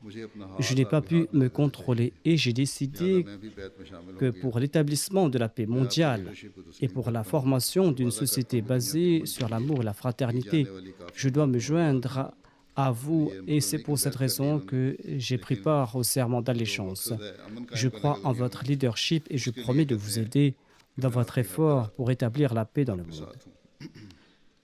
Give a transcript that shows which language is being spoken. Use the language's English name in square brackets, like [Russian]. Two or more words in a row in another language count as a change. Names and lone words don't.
[Urdu] مجھے اپنا [French] je n'ai pas pu me contrôler et j'ai décidé [Urdu] میں بھی بیعت میں شامل [French] que pour l'établissement de la paix mondiale et pour la formation d'une société basée sur l'amour et la fraternité, je dois me joindre à vous et c'est pour cette raison que j'ai pris part au serment d'allégeance. Je crois en votre leadership et je promets de vous aider dans votre effort pour établir la paix dans le monde.